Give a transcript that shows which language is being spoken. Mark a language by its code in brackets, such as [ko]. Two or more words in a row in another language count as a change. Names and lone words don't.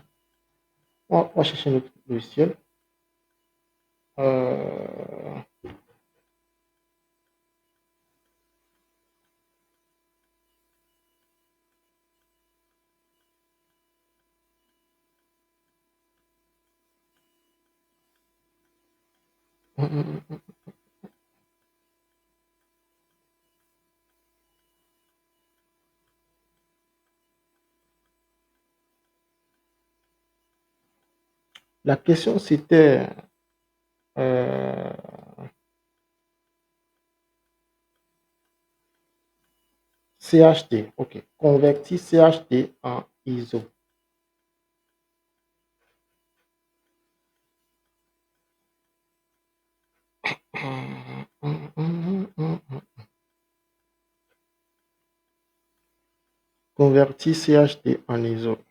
[fr] On va chercher notre logiciel. Euh, hum, hum, hum. La question c'était euh, CHD. OK. Convertir CHD en ISO. Hum, hum, hum, hum, hum. Convertir CHD en ISO.